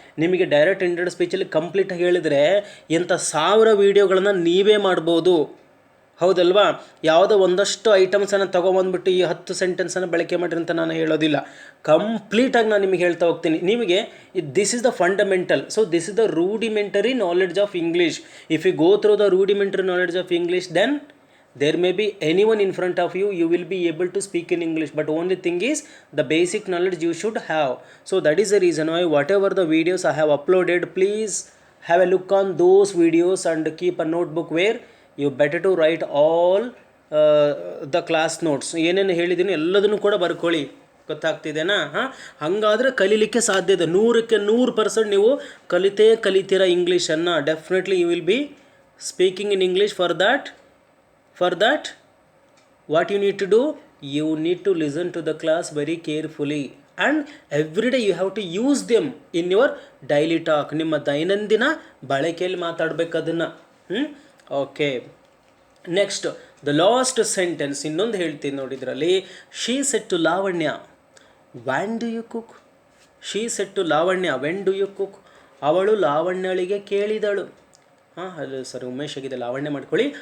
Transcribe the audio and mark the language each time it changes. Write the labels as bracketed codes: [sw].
[kn] ನಿಮಗೆ ಡೈರೆಕ್ಟ್ ಇಂಟೆಡ್ ಸ್ಪೀಚಲ್ಲಿ ಕಂಪ್ಲೀಟಾಗಿ ಹೇಳಿದರೆ ಎಂಥ 1000 ವೀಡಿಯೋಗಳನ್ನು ನೀವೇ ಮಾಡ್ಬೋದು, ಹೌದಲ್ವಾ? ಯಾವುದೋ ಒಂದಷ್ಟು ಐಟಮ್ಸನ್ನು ತೊಗೊಬಂದ್ಬಿಟ್ಟು ಈ 10 ಸೆಂಟೆನ್ಸನ್ನು ಬಳಕೆ ಮಾಡಿರಿ ಅಂತ ನಾನು ಹೇಳೋದಿಲ್ಲ. ಕಂಪ್ಲೀಟಾಗಿ ನಾನು ನಿಮಗೆ ಹೇಳ್ತಾ ಹೋಗ್ತೀನಿ. ನಿಮಗೆ [en] This is the fundamental, so this is the rudimentary knowledge of English. If you go through the rudimentary knowledge of English, then there may be anyone in front of you, you will be able to speak in English, but only thing is the basic knowledge you should have. So that is the reason why whatever the videos I have uploaded, please have a look on those videos and keep a notebook where you better to write all the class notes. [kn] ಏನೇನು ಹೇಳಿದ್ದೀನಿ ಎಲ್ಲದನ್ನು ಕೂಡ ಬರ್ಕೊಳ್ಳಿ, ಗೊತ್ತಾಗ್ತಿದೆನಾ? ಹಾಗಾದರೆ ಕಲೀಲಿಕ್ಕೆ ಸಾಧ್ಯ ಇದೆ. 100ಕ್ಕೆ 100% ನೀವು ಕಲಿತೀರಾ ಇಂಗ್ಲೀಷನ್ನು. [en] Definitely you will be speaking in English. For that, what you need to do? You need to listen to the class very carefully and every day you have to use them in your daily talk. [kn] ನಿಮ್ಮ ದೈನಂದಿನ ಬಳಕೆಯಲ್ಲಿ ಮಾತಾಡಬೇಕು ಅದನ್ನು. [en] okay, next the last sentence [kn] ಇನ್ನೊಂದು ಹೇಳ್ತೀನಿ ನೋಡಿ ಇದರಲ್ಲಿ. [en] She said to Lavanya, when do you cook? She said to Lavanya, when do you cook? [kn] ಅವಳು ಲಾವಣ್ಯಳಿಗೆ ಕೇಳಿದಳು. ಅದು ಸರಿ, ಉಮೇಶ್ ಆಗಿದೆ, ಲಾವಣ್ಯ ಮಾಡ್ಕೊಳ್ಳಿ.